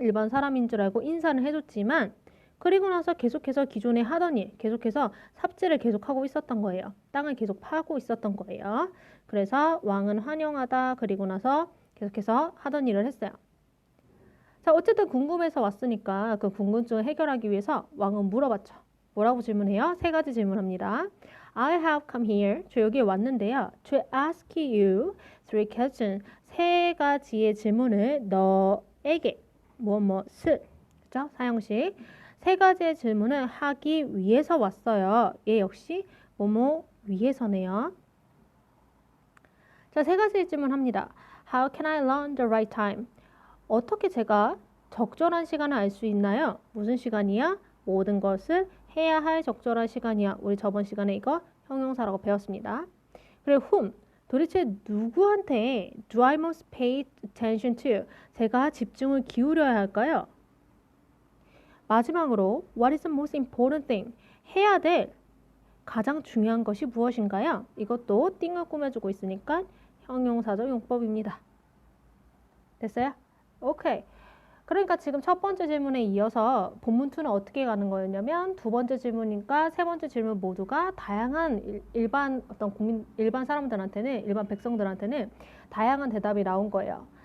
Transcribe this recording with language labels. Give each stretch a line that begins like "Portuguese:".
Korean: 일반 사람인 줄 알고 인사는 해줬지만 그리고 나서 계속해서 기존에 하던 일, 계속해서 삽질을 계속하고 있었던 거예요. 땅을 계속 파고 있었던 거예요. 그래서 왕은 환영하다 그리고 나서 계속해서 하던 일을 했어요. 자, 어쨌든 궁금해서 왔으니까 그 궁금증을 해결하기 위해서 왕은 물어봤죠. 뭐라고 질문해요? 세 가지 질문합니다.
English: I have come here.
Korean: 저 여기에 왔는데요.
English: To ask you three questions.
Korean: 세 가지의 질문을 너에게 무엇을 그죠? 사형식. 세 가지의 질문을 하기 위해서 왔어요. 얘 역시 뭐뭐 위해서네요. 자, 세 가지 질문합니다.
English: How can I learn the right time?
Korean: 어떻게 제가 적절한 시간을 알 수 있나요? 무슨 시간이야? 모든 것을 해야 할 적절한 시간이야. 우리 저번 시간에 이거 형용사라고 배웠습니다. 그리고
English: whom,
Korean: 도대체 누구한테
English: do I must pay attention to?
Korean: 제가 집중을 기울여야 할까요? 마지막으로
English: what is the most important thing?
Korean: 해야 될 가장 중요한 것이 무엇인가요? 이것도 띵을 꾸며주고 있으니까 형용사적 용법입니다. 됐어요? 오케이. 그러니까 지금 첫 번째 질문에 이어서 본문 2는 어떻게 가는 거였냐면 두 번째 질문과 세 번째 질문 모두가 다양한 일반 일반 사람들한테는 일반 백성들한테는 다양한 대답이 나온 거예요.